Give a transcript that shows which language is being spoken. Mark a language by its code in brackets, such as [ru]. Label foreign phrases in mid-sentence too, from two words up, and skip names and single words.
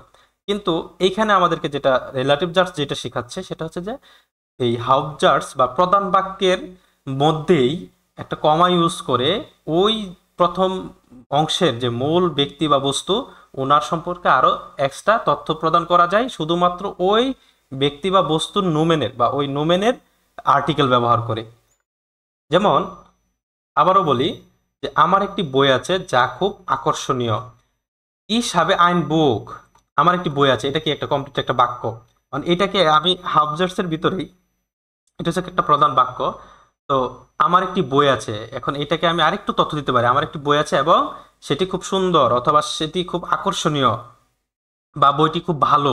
[bn] কিন্তু এইখানে আমাদেরকে যেটা রিলেটিভ জার্স যেটা শেখাচ্ছে সেটা হচ্ছে যে এই হাউবজার্স বা প্রধান বাক্যের মধ্যেই একটা কমা ইউজ করে ওই প্রথম অংশের যে মূল ব্যক্তি বা বস্তু ওনার সম্পর্কে আরো এক্সট্রা তথ্য প্রদান করা যায় শুধুমাত্র ওই ব্যক্তি বা বস্তুর নোমেনের বা ওই নোমেনের আর্টিকেল ব্যবহার করে। যেমন আবারও বলি যে আমার একটি বই আছে যা খুব আকর্ষণীয়, [de] ich habe ein Buch, [bn] আমার একটি বই আছে, এটা কি একটা কমপ্লিট একটা বাক্য। মানে এটাকে আমি হাবজার্সের ভিতরেই, এটা হচ্ছে একটা প্রধান বাক্য। তো আমার একটি বই আছে, এখন এটাকে আমি আরেকটু তথ্য দিতে পারি, আমার একটি বই আছে এবং সেটি খুব সুন্দর অথবা সেটি খুব আকর্ষণীয় বা বইটি খুব ভালো।